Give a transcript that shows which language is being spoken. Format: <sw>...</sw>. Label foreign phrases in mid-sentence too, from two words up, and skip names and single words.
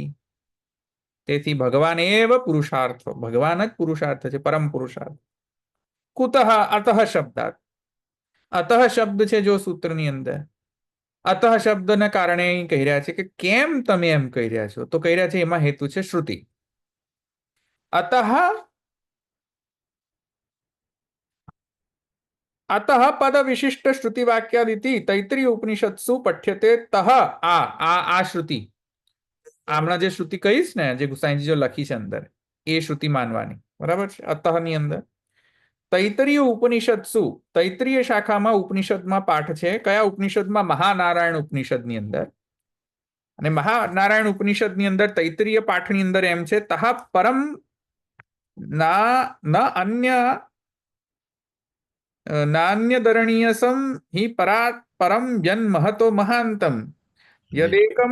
<gu>તેથી</gu> <sa>भगवान एव पुरुषार्थ,</sa> <gu>ભગવાન જ પુરુષાર્થ છે, પરમ પુરુષાર્થ.</gu> <sa>कुतः अतः शब्दात,</sa> <gu>અતઃ શબ્દ છે જો સૂત્રની અંદર, અતઃ શબ્દના કારણે કહી રહ્યા છે કે કેમ તમે એમ કહી રહ્યા છો? તો કહી રહ્યા છે એમાં હેતુ છે શ્રુતિ.</gu> <sa>અતઃ अतः पद विशिष्ट श्रुति वाक्यादिति तैत्रीय उपनिषत्सु पठ्यते तह आ श्रुति.</sa> <gu>આમણા જે શ્રુતિ કહીશ ને, જે ગુસાઈજી જો લખી છે અંદર, એ શ્રુતિ માનવાની. બરાબર છે? અતઃ ની અંદર</gu> <sa>तैत्रीय उपनिषत्सु,</sa> <gu>તૈત્રીય શાખામાં ઉપનિષદમાં પાઠ છે. કયા ઉપનિષદમાં? મહાનારાયણ ઉપનિષદ ની અંદર. અને મહાનારાયણ ઉપનિષદ ની અંદર તૈત્રીય પાઠ ની અંદર એમ છે,</gu> <sa>तह परम न अन्य नान्यदरणीयसम हि परात परम जन महतो महांतम यदेकम.</sa>